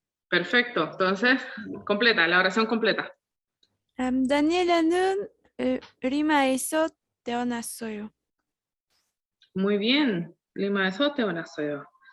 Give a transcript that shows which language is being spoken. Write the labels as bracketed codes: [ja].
[es] Perfecto, entonces, completa, la oración completa. [ko] 다니엘라는 리마에서 태어났어요. [es] Muy bien, [ko] 리마에서 태어났어요.